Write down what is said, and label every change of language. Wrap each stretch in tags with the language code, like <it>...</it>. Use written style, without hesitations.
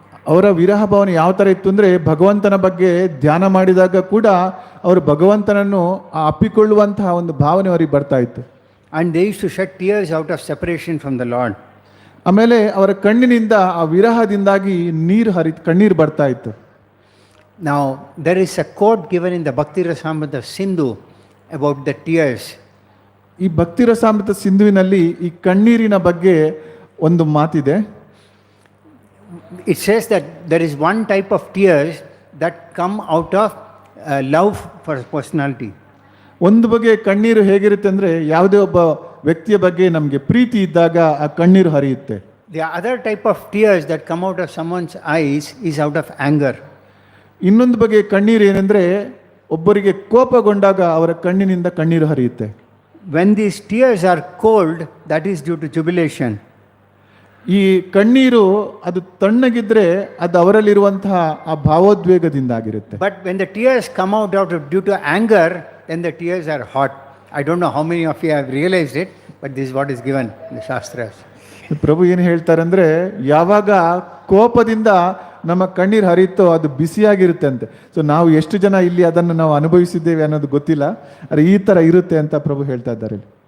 <kn>ಅವರ ವಿರಹ ಭಾವನೆ ಯಾವ ಥರ ಇತ್ತು ಅಂದರೆ ಭಗವಂತನ ಬಗ್ಗೆ ಧ್ಯಾನ ಮಾಡಿದಾಗ ಕೂಡ ಅವರು ಭಗವಂತನನ್ನು ಅಪ್ಪಿಕೊಳ್ಳುವಂತಹ ಒಂದು ಭಾವನೆ ಅವರಿಗೆ ಬರ್ತಾ ಇತ್ತು.</kn> <en>And they used to shed tears out of separation from the Lord.</en> <kn>ಆಮೇಲೆ ಅವರ ಕಣ್ಣಿನಿಂದ ಆ ವಿರಹದಿಂದಾಗಿ ಕಣ್ಣೀರು ಬರ್ತಾ ಇತ್ತು.</kn> <en>Now there is a quote given in the Bhakti Rasamrita Sindhu about the tears.</en> <kn>ಈ ಭಕ್ತಿ ರಸಾಮೃತ ಸಿಂಧುವಿನಲ್ಲಿ ಈ ಕಣ್ಣೀರಿನ ಬಗ್ಗೆ ಒಂದು ಮಾತಿದೆ.</kn> <en>It says that there is one type of tears that come out of love for personality.</en> <kn>ಒಂದು ಬಗೆ ಕಣ್ಣೀರು ಹೇಗಿರುತ್ತೆ ಅಂದರೆ ಯಾವುದೇ ಒಬ್ಬ ವ್ಯಕ್ತಿಯ ಬಗ್ಗೆ ನಮಗೆ ಪ್ರೀತಿ ಇದ್ದಾಗ ಆ ಕಣ್ಣೀರು ಹರಿಯುತ್ತೆ.</kn> <en>The other type of tears that come out of someone's eyes is out of anger.</en> <kn>ಇನ್ನೊಂದು ಬಗೆ ಕಣ್ಣೀರು ಏನೆಂದರೆ ಒಬ್ಬರಿಗೆ ಕೋಪಗೊಂಡಾಗ ಅವರ ಕಣ್ಣಿನಿಂದ ಕಣ್ಣೀರು ಹರಿಯುತ್ತೆ.</kn> <en>When these tears are cold, that is due to jubilation.</en> <kn>ಈ ಕಣ್ಣೀರು ಅದು ತಣ್ಣಗಿದ್ರೆ ಅದು ಅವರಲ್ಲಿರುವಂತಹ ಆ ಭಾವೋದ್ವೇಗದಿಂದಾಗಿರುತ್ತೆ.</kn> <en>But when the tears come out due to anger, then the tears are hot. I don't know how many of you have realized it, but this is what is given in the Shastras.</en> <kn>ಪ್ರಭು ಏನು ಹೇಳ್ತಾರೆ ಅಂದರೆ ಯಾವಾಗ ಕೋಪದಿಂದ ನಮ್ಮ ಕಣ್ಣೀರು ಹರಿಯುತ್ತೋ ಅದು ಬಿಸಿಯಾಗಿರುತ್ತೆ ಅಂತೆ. So ನಾವು ಎಷ್ಟು ಜನ ಇಲ್ಲಿ ಅದನ್ನು ನಾವು ಅನುಭವಿಸಿದ್ದೇವೆ ಅನ್ನೋದು ಗೊತ್ತಿಲ್ಲ, ಆದರೆ ಈ ಥರ ಇರುತ್ತೆ ಅಂತ ಪ್ರಭು ಹೇಳ್ತಾ ಇದ್ದಾರೆ.</kn>